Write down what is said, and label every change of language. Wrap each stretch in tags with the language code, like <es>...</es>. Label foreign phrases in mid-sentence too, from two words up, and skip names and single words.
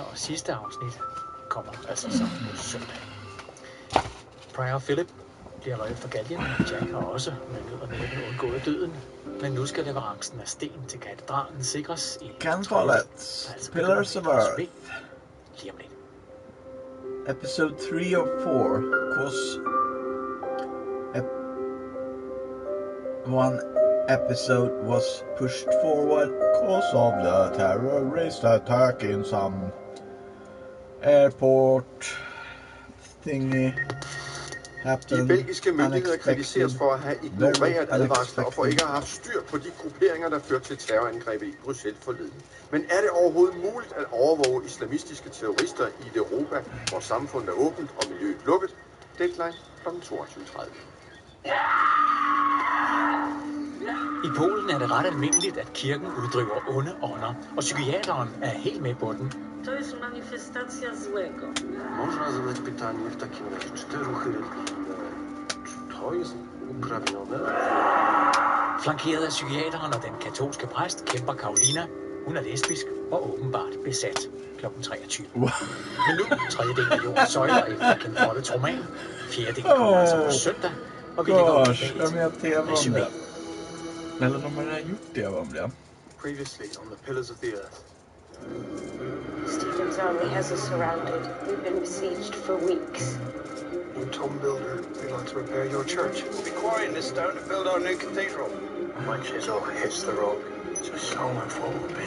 <da>og sidste afsnit kommer altså så på søndag. Prior Philip bliver løjet for galgen. Jack har også med nød og næppe undgået døden. Men nu skal leverancen af sten til katedralen sikres i Ken Follett's Pillars of Earth. Lige om lidt.</da> <en>Episode 3 of 4, cause one episode was pushed forward because of the terrorist attack in some airport thingy.</en> <da>De belgiske myndigheder kritiseres for at have ignoreret advarsler og for ikke at have haft styr på de grupperinger, der førte til terrorangrebet i Bruxelles forleden. Men er det overhovedet muligt at overvåge islamistiske terrorister i et Europa, hvor samfundet er åbent og miljøet lukket? Deadline kl. 22:30. I Polen er det ret almindeligt, at kirken uddriver onde ånder, og psykiateren er helt med på den.</da> <pl>To jest manifestacja złego. Można zadać pytanie w takim razie, czy te ruchy religijne, czy to jest uprawnione?</pl> <da>Flankeret af psykiateren og den katolske præst kæmper Karolina. Hun er lesbisk og åbenbart besat. Kl. 23. Men nu 3. del af Jordens Søjler efter Ken Folletts roman. 4. del kommer altså på søndag, og vi lægger op tilbage til resumé. Eller de har gjort det om det.</da> <en>Previously on the Pillars of the Earth. Stephen's army has us surrounded. We've been besieged for weeks. In Tom Builder, we want to repair your church. We'll be quarrying this stone to build our new cathedral. When chisel hits the rock, just so much what will be.</en>